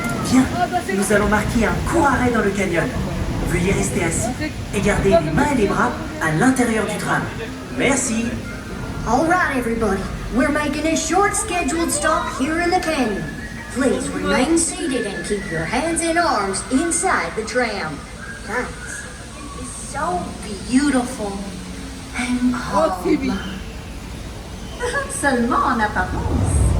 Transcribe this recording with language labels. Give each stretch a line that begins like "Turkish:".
French: Bien, nous allons marquer un court arrêt dans le canyon. Veuillez rester assis et garder les mains et les bras à l'intérieur du tram. Merci.
English: All right, everybody. We're making a short scheduled stop here in the canyon. Please remain seated and keep your hands and arms inside the tram. Thanks. It's so beautiful and calm.
French: Seulement en apparence.